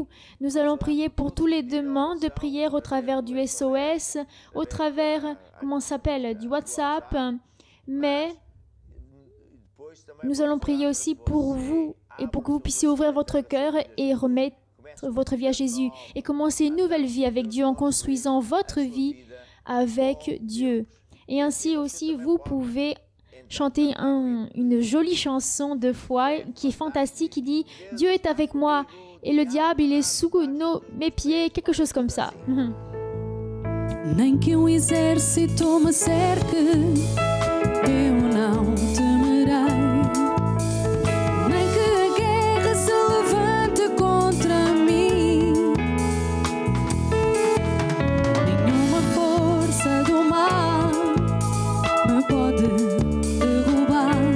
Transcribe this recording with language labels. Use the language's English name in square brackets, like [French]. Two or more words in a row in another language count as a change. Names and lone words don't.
[French] Nous allons prier pour tous les demandes de prière au travers du SOS, au travers du WhatsApp, mais nous allons prier aussi pour vous et pour que vous puissiez ouvrir votre cœur et remettre votre vie à Jésus et commencer une nouvelle vie avec Dieu en construisant votre vie avec Dieu. Et ainsi aussi, vous pouvez chanter une jolie chanson de foi qui est fantastique, qui dit « Dieu est avec moi et le diable, il est sous mes pieds », quelque chose comme ça. [Portuguese] Nem que exército me cerque, eu não temerei. Nem que a guerra se levante contra mim. Nenhuma força do mal me pode derrubar.